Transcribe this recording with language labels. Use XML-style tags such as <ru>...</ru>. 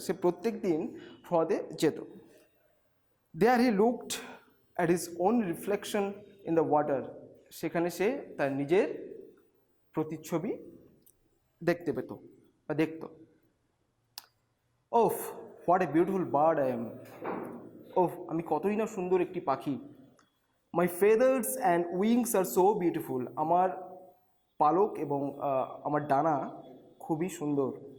<bn>সে প্রত্যেক দিন হ্রদে যেত।</bn> <en>There he looked at his own reflection in the water.</en> <bn>সেখানে সে তার নিজের প্রতিচ্ছবি দেখতে পেত বা দেখত।</bn> <en>Oh, what a beautiful bird I am.</en> <bn>আমি কতই না সুন্দর একটি পাখি।</bn> <en>My feathers and wings are so beautiful.</en> <bn>আমার পালক এবং আমার ডানা খুবই সুন্দর।</bn>